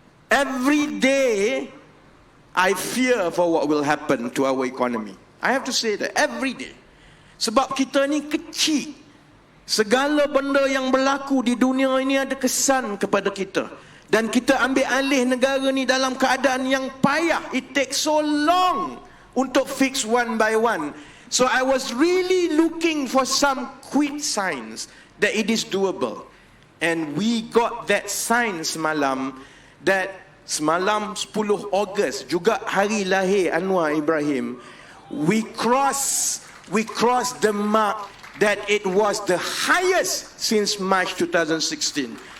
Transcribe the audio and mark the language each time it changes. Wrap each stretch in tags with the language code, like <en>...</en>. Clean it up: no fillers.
<en>Every day I fear for what will happen to our economy. I have to say that every day.</en> <ms>Sebab kita ni kecil. Segala benda yang berlaku di dunia ini ada kesan kepada kita. Dan kita ambil alih negara ni dalam keadaan yang payah.</ms> <en>It takes so long untuk fix one by one. So I was really looking for some quick signs that it is doable. And we got that sign semalam, that</en> <ms>semalam 10 Ogos, juga hari lahir Anwar Ibrahim,</ms> <en>we cross the mark that it was the highest since March 2016.</en>